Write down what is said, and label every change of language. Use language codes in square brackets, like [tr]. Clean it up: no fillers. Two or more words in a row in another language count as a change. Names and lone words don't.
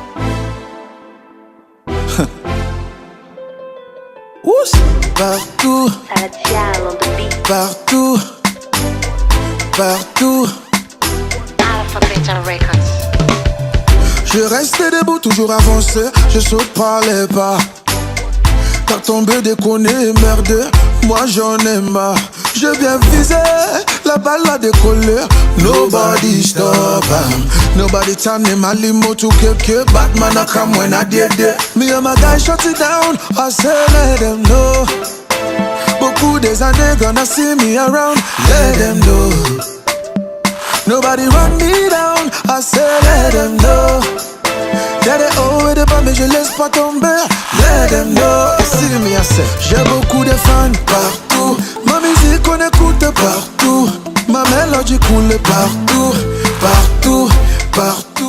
[fr] Partout, partout, partout. Je restais debout, toujours avancé, je saute par les pas. T'as tombé, déconné, merde, moi j'en ai marre. Je viens viser, la balle a décollé. [en] Nobody stop nobody turn my limo to kill Batman I come when I did it. Me and my guys shut it down, I say let them know. [fr] Beaucoup des années [en] gonna see me around, let them know. Nobody run me down, I say let them know. [fr] Y'a des hauts et des bas mais je laisse pas tomber, [en] let them know. See me I say, [fr] j'ai beaucoup de fans partout. Ma musique on écoute partout. Ma mélodie coule partout, partout, partout.